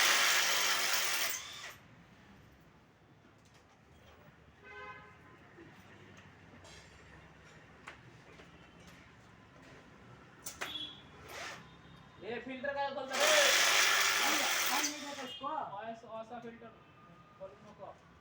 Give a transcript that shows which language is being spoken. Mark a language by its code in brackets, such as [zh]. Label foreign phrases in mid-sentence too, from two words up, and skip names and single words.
[hi] ये फिल्टर का बोलता है [tl] Kung hindi na ko. [hi] ऐसा फिल्टर बोलने को